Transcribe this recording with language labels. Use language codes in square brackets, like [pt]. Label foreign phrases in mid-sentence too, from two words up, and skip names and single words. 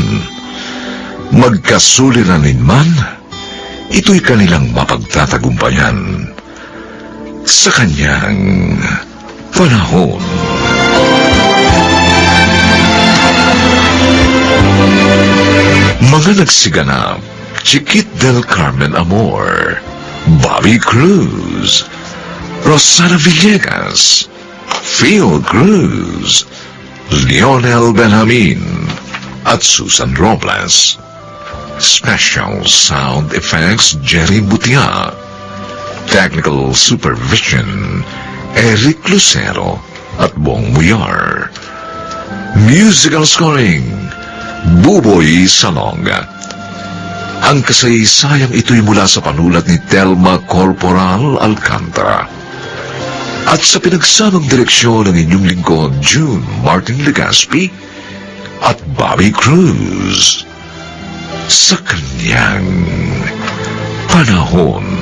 [tl] Magkasuliranin man, ito'y kanilang mapagtatagumpayan sa kanyang panahon. Mga nagsiganap: Chiquit del Carmen Amor, Bobby Cruz, Rosana Villegas, Phil Cruz, Lionel Benjamin, at Susan Robles. [en] Special Sound Effects Jerry Butia. Technical Supervision Eric Lucero at Bong Muyar. Musical Scoring Buboy Salonga. [tl] Ang kasaysayang ito'y mula sa panulat ni Telma Corporal Alcantara at sa pinagsamang direksyon ng inyong lingkod June Martin Legaspi at Bobby Cruz sa kanyang panahon.